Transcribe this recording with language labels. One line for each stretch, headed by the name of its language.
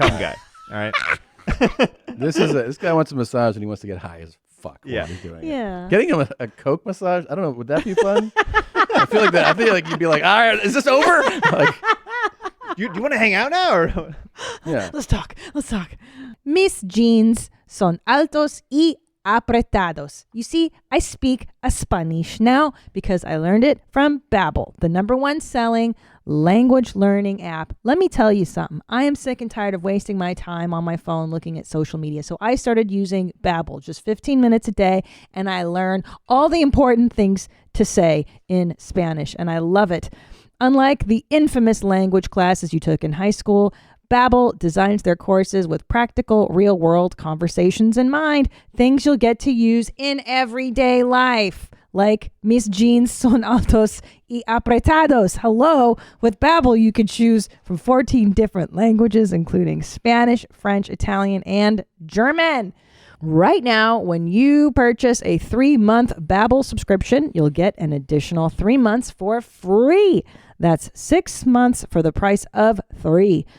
English: a cum guy. All right. This guy wants a massage, and he wants to get high as fuck. while Yeah. he's doing it. Yeah. Getting him a coke massage, I don't know, would that be fun? I feel like you'd be like, all right, is this over? Like, Do you want to hang out now? Or yeah. Let's talk.
Spanish: Mis jeans son altos y apretados.
English: You see, I speak a Spanish now because I learned it from Babbel, the #1 selling language learning app. Let me tell you something. I am sick and tired of wasting my time on my phone looking at social media. So I started using Babbel, just 15 minutes a day, and I learn all the important things to say in Spanish, and I love it. Unlike the infamous language classes you took in high school, Babbel designs their courses with practical, real-world conversations in mind, things you'll get to use in everyday life. Like
Spanish: mis jeans son altos y apretados.
English: Hello. With Babbel, you can choose from 14 different languages, including Spanish, French, Italian, and German. Right now, when you purchase a 3-month Babbel subscription, you'll get an additional 3 months for free. That's 6 months for the price of 3.